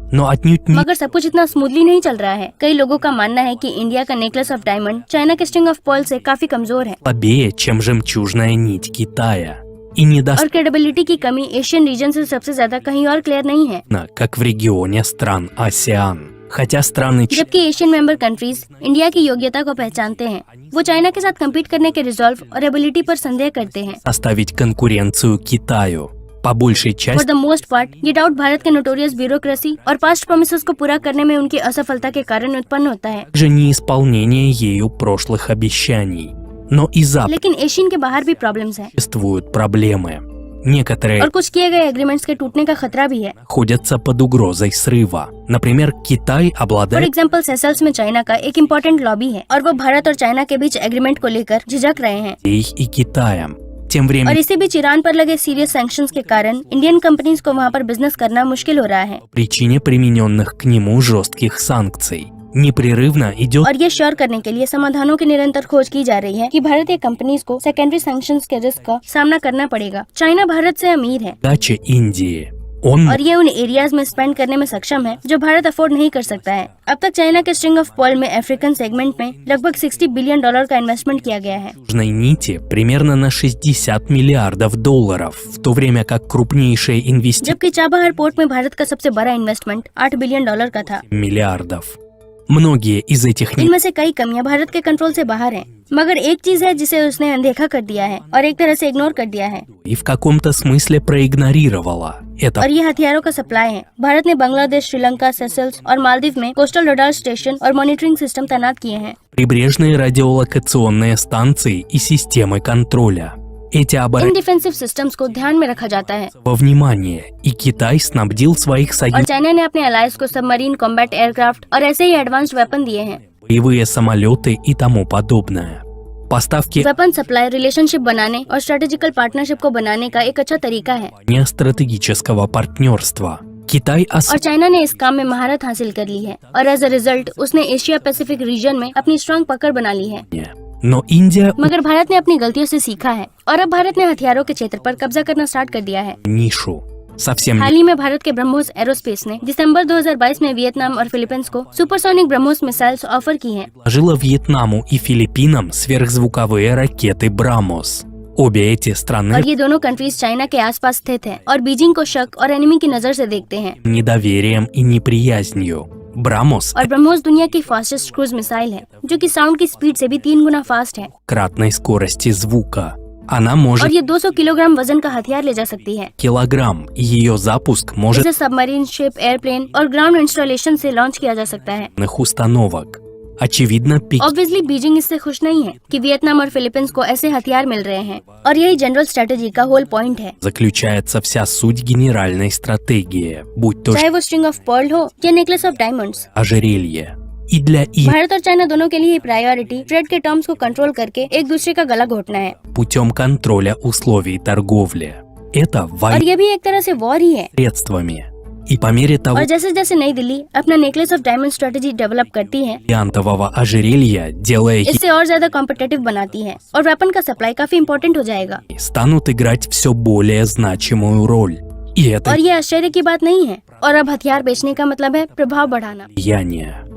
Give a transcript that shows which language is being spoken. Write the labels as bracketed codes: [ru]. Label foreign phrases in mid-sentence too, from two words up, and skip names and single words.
[ru] но отнюдь не [hi] मगर सब कुछ इतना स्मूथली नहीं चल रहा है। कई लोगों का मानना है कि इंडिया का [en] necklace of diamond [hi] चाइना के [en] string of pearl [hi] से काफी कमजोर है [ru] слабее, чем жемчужная нить Китая, и [hi] और क्रेडिबिलिटी की कमी [en] ASEAN region [hi] से सबसे ज्यादा कहीं और क्लियर नहीं है। [ru] недостаточно, как в регионе стран ASEAN. Хотя страны [hi] जबकि [en] ASEAN member countries [hi] इंडिया की योग्यता को पहचानते हैं, वो चाइना के साथ कम्पीट करने के रिजॉल्व और एबिलिटी पर संदेह करते हैं। [ru] составить конкуренцию Китаю, по большей [hi] फॉर [ru] части [en] the most part [hi] ये डाउट भारत के [en] notorious bureaucracy [hi] और [en] past promises [hi] को पूरा करने में उनकी असफलता के कारण उत्पन्न होता है। [ru] же неисполнение ею прошлых обещаний. Но и Запад [hi] लेकिन एशियन के बाहर भी प्रॉब्लम्स हैं [ru] существуют проблемы. Некоторые [hi] और कुछ किए गए एग्रीमेंट्स के टूटने का खतरा भी है। [ru] находятся под угрозой срыва. Например, Китай [hi] फॉर [ru] обладает [hi] एग्जाम्पल सेशल्स में चाइना का एक [en] important lobby [hi] है और वो भारत और चाइना के बीच एग्रीमेंट को लेकर झिझक रहे हैं। [ru] и Китаем. Тем [hi] और [ru] временем, [hi] इसी बीच ईरान पर लगे [en] serious sanctions [hi] के कारण [en] Indian companies [hi] को वहाँ पर बिजनेस करना मुश्किल हो रहा है। [ru] по причине примененных к нему жестких санкций, непрерывно идет [hi] और ये श्योर करने के लिए समाधानों की निरंतर खोज की जा रही है कि भारतीय कंपनीज को [en] secondary sanctions [hi] के रिस्क का सामना करना पड़ेगा। चाइना भारत से अमीर है [ru] дача Индии. Он [hi] और ये उन एरियाज में स्पेंड करने में सक्षम है जो भारत अफोर्ड नहीं कर सकता है। अब तक चाइना के [en] string of pearl [hi] में [en] African segment [hi] में लगभग $60 बिलियन का इन्वेस्टमेंट किया गया है। [ru] южной нити примерно на $60 миллиардов, в то время как крупнейшие инвестиции [hi] जबकि चाबहार पोर्ट में भारत का सबसे बड़ा इन्वेस्टमेंट $8 बिलियन का था। [ru] миллиардов. Многие из этих [hi] इनमें से कई कमियां भारत के कंट्रोल से बाहर हैं, मगर एक चीज है जिसे उसने अनदेखा कर दिया है और एक तरह से इग्नोर कर दिया है [ru] и в каком-то смысле проигнорировала. Это [hi] और ये हथियारों का सप्लाई है। भारत ने बांग्लादेश, श्रीलंका, सेशल्स और मालदीव में [en] coastal radar station [hi] और [en] monitoring system [hi] तैनात किए हैं। [ru] прибрежные радиолокационные станции и системы контроля. Эти [hi] इन [ru] обороны [en] defensive systems [hi] को ध्यान में रखा जाता है [ru] во внимание, и Китай снабдил своих [hi] और [ru] союзников [hi] चाइना ने अपने अलायंस को [en] submarine combat aircraft [hi] और ऐसे ही [en] advanced weapon [hi] दिए हैं। [ru] боевые самолеты и тому подобное. Поставки [en] weapon supply relationship [hi] बनाने और [en] strategical partnership [hi] को बनाने का एक अच्छा तरीका है [ru] стратегического партнерства. Китай [hi] और चाइना ने इस काम में महारत हासिल कर ली है और [en] as a result [hi] उसने [en] Asia Pacific region [hi] में अपनी स्ट्रांग पकड़ बना ली है। [ru] но Индия [hi] मगर भारत ने अपनी गलतियों से सीखा है और अब भारत ने हथियारों के क्षेत्र पर कब्जा करना स्टार्ट कर दिया है। [ru] нишу совсем [hi] हाल ही में भारत के ब्रह्मोस एरोस्पेस ने दिसंबर 2022 में वियतनाम और फिलीपींस को [en] supersonic BrahMos missiles [hi] ऑफर की हैं। [ru] предложила Вьетнаму и Филиппинам сверхзвуковые ракеты «Брамос». Обе эти страны [hi] और ये दोनों कंट्रीज चाइना के आसपास स्थित हैं और बीजिंग को शक और एनिमी की नजर से देखते हैं। [ru] недоверием и неприязнью. «Брамос» [hi] और ब्रह्मोस दुनिया की [en] fastest cruise missile [hi] है जो कि साउंड की स्पीड से भी 3 गुना फास्ट है [ru] кратной скорости звука. Она [hi] और [ru] может [hi] ये 200 किलोग्राम वजन का हथियार ले जा सकती है। [ru] килограмм, и ее запуск может [hi] इसे [en] submarine, ship, airplane [hi] और [en] ground installation [hi] से लॉन्च किया जा सकता है। [ru] установок. Очевидно, [hi] ऑब्वियसली बीजिंग इससे खुश नहीं है कि वियतनाम और फिलीपींस को ऐसे हथियार मिल रहे हैं और यही [en] general strategy [hi] का [en] whole point [hi] है। [ru] заключается вся суть генеральной стратегии, будь то [hi] चाहे वो [en] string of pearl [hi] हो या [en] necklace of diamonds. [ru] ожерелье. И для их [hi] भारत और चाइना दोनों के लिए प्रायोरिटी ट्रेड के टर्म्स को कंट्रोल करके एक दूसरे का गला घोटना है [ru] путем контроля условий торговли. Это [hi] और ये भी एक तरह से वॉर ही है। [ru] средствами. И по мере того [hi] और जैसे जैसे नई दिल्ली अपना [en] necklace of diamond strategy [hi] डेवलप करती है, [ru] бриллиантового ожерелья, делая их, [hi] इससे और ज्यादा कॉम्पिटिटिव बनाती है और वेपन का सप्लाई काफी इम्पोर्टेंट हो जाएगा। [ru] станут играть все более значимую роль. И это [hi] और ये आश्चर्य की बात नहीं है। और अब हथियार बेचने का मतलब है प्रभाव बढ़ाना। [ru] влияние.